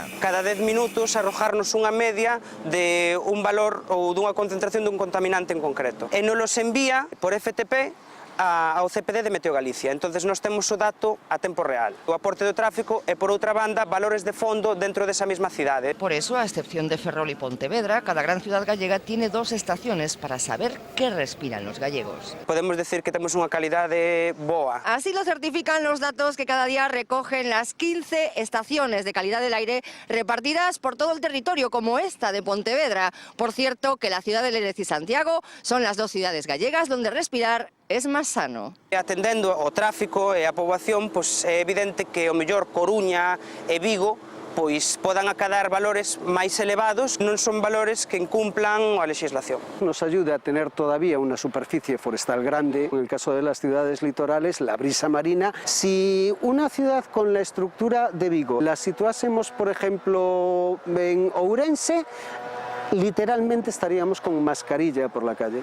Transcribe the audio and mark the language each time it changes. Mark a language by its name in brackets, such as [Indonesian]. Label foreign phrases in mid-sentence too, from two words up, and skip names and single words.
[Galician] Cada 10 minutos arrojarnos unha media de un valor ou dunha concentración dun contaminante en concreto. E nos los envía por FTP ao CPD de Meteo Galicia. Entonces nós temos o dato a tempo real. O aporte do tráfico e, por outra banda, valores de fondo dentro desa mesma cidade. [Spanish] Por eso, a excepción de Ferrol y Pontevedra, cada gran ciudad gallega tiene 2 estaciones para saber qué respiran los gallegos. [Galician] Podemos decir que temos unha calidade boa. [Spanish] Así lo certifican los datos que cada día recogen las 15 estaciones de calidad del aire repartidas por todo el territorio, como esta de Pontevedra. Por cierto, que la ciudad de Lérez y Santiago son las 2 ciudades gallegas donde respirar es más sano. [Galician] Atendendo ao tráfico e a poboación, pois é evidente que o mellor Coruña e Vigo pois podan acadar valores máis elevados, non son valores que incumplan a legislación. [Spanish] Nos ayuda a tener todavía una superficie forestal grande, en el caso de las ciudades litorales, la brisa marina. Si una ciudad con la estructura de Vigo la situásemos, por ejemplo, en Ourense, literalmente estaríamos con mascarilla por la calle.